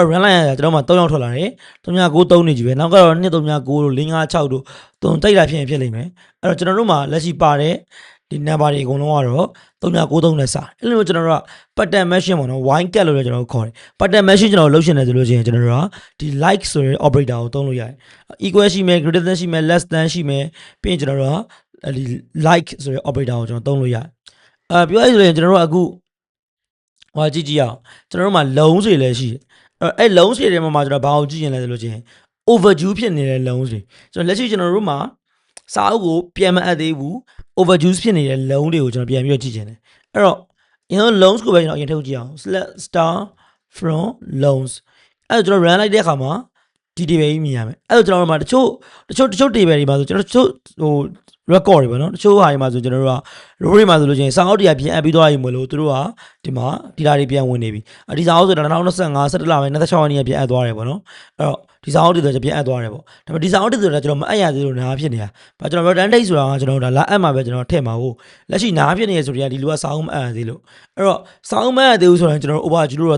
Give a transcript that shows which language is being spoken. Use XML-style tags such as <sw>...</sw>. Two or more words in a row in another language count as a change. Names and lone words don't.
<my>run လိုက်ရတာကျွန်တော်မှ3ယောက်ထွက်လာတယ်3993နေကြီးပဲနောက်ကတော့239တို့556တို့တုံကြိုက်တာဖြစ်ရင်ဖြစ်လိမ့်မယ်အဲ့တော့ကျွန်တော်တို့မှာလက်ရှိပါတဲ့ဒီ number တွေအကုန်လုံးကတော့3993နဲ့စအဲ့လိုကျွန်တော်တို့က</my> <en>pattern machine</en> <my>ပေါ့နော်</my> <en>wine cat</en> <my>လို့လည်းကျွန်တော်တို့ခေါ်တယ်</my> <en>pattern machine</en> <my>ကျွန်တော်လုပ်ရှင်တယ်ဆိုလို့ရှိရင်ကျွန်တော်တို့ကဒီ like ဆိုတဲ့ operator ကိုသုံးလို့ရတယ် equal ရှိမယ်</my> <en>greater than</en> <my>ရှိမယ်</my> <en>less than</en> <my>ရှိမယ်ပြီးရင်ကျွန်တော်တို့ကဒီ like ဆိုတဲ့ operator ကိုကျွန်တော်သုံးလို့ရတယ်ပြောရရင်ကျွန်တော်တို့အခုဟောကြည့် ကြည့်အောင်ကျွန်တော်တို့မှာလုံးတွေလည်းရှိတယ်အဲ့လုံးတွေထဲမှာကျွန်တော်ဘာကိုကြည့်ရင်လဲဆိုလို့ချင်း overdue ဖြစ်နေတဲ့လုံးတွေကျွန်တော်လက်ရှိကျွန်တော်တို့မှာစာအုပ်ကိုပြန်မအပ်သေးဘူး overdue ဖြစ်နေတဲ့လုံးတွေကိုကျွန်တော်ပြန်ပြီးတော့ကြည့်ချင်တယ်အဲ့တော့ loans ကိုပဲကျွန်တော်အရင်ထုတ်ကြည့်အောင်</my> <en>select star from loans</en> <my>အဲ့တော့ကျွန်တော် run လိုက်တဲ့အခါမှာဒီ table ကြီးမြင်ရမယ်အဲ့တော့ကျွန်တော်တို့မှာတချို့ table တွေမှာဆိုကျွန်တော်တချို့ဟို record တွေပေါ့နော်တချို့ဟာတွေမှာဆိုကျွန်တော်တို့က row တွေမှာဆိုလို့ချင်းစာအုပ်တွေကပြန်အပ်ပြီးသွားပြီမလို့သူတို့က ဒီမှာ data တွေပြန်ဝင်နေပြီဒီစာအုပ်ဆိုတော့2025 17လပိုင်း26ရက်နေ့ပြန်အပ်သွားတယ်ပေါ့နော်အဲ့တော့ဒီစာအုပ်တွေဆိုပြန်အပ်သွားတယ်ပေါ့ဒါပေမဲ့ဒီစာအုပ်တွေဆိုတာကျွန်တော်မအပ်ရသေးလို့နားဖြစ်နေတာဘာကျွန်တော်</my> <en>return date</en> <my>ဆိုတာကကျွန်တော်တို့ဒါလာအပ်မှာပဲကျွန်တော်ထည့်မှာဟုတ်လက်ရှိနားဖြစ်နေရဆိုတော့ဒီလူကစာအုပ်မအပ်ရသေးလို့အဲ့တော့စာအုပ်မအပ်ရသေးဘူးဆိုတော့ကျွန်တော်တို့ overdue လို့တော့သ</my>